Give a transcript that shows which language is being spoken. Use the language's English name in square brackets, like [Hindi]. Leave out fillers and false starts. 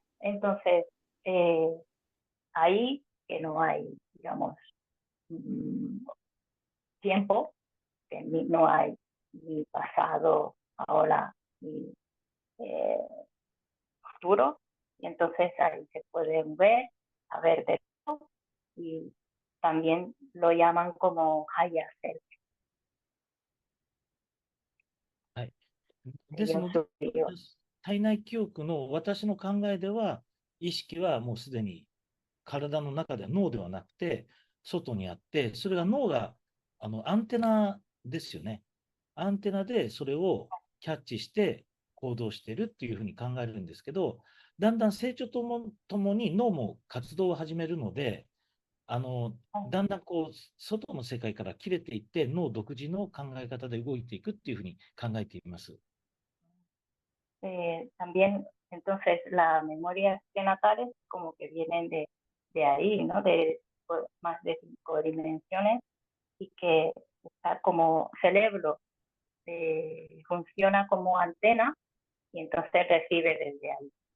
[Spanish] Entonces, eh, ahí que no hay, digamos, tiempo, que no hay ni pasado, ahora, ni futuro, y entonces ahí se pueden ver, a ver de todo, y también lo llaman como higher self. [Japanese] はい。ですので、体内記憶の私の考えでは、意識はもうすでに体の中では脳ではなくて、外にあって、それが脳がアンテナですよね。アンテナでそれをキャッチして行動してるっていうふうに考えるんですけど、だんだん成長ともに脳も活動を始めるので、だんだんこう、外の世界から切れていって、脳独自の考え方で動いていくっていうふうに考えています。 [Spanish] También, entonces, las memorias prenatales como que vienen de ahí, ¿no? De más de 5 dimensiones y que está como cerebro, funciona como antena y entonces recibe desde ahí.